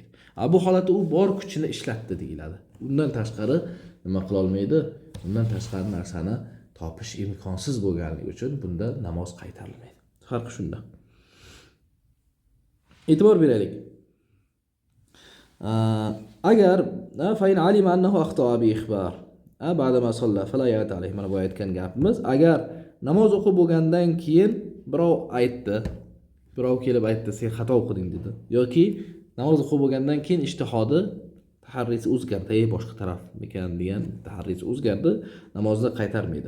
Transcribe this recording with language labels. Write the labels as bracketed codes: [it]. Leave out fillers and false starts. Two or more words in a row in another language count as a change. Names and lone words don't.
[uz] Bu holatda u bor kuchini ishlatdi deyiladi. Undan tashqari nima qila olmaydi? Undan tashqari narsani topish imkonsiz bo'lganligi uchun bunda namoz qaytarilmaydi. Farqi shunda. E'tibor beraylik. [ar] Agar فإن علم أنه أخطأ بإخبار بعد ما صلى فلا إعادة عليه, [uz] mana bu aytgan gapimiz. Agar namoz o'qib bo'lgandan keyin birov aytdi, birov kelib aytdi, sen xato o'qiding dedi, yoki namoz o'qib bo'lgandan keyin ijtihodi taharrisi o'zgardi, boshqa taraf ekan degan taharrisi o'zgardi, namozni qaytarmaydi.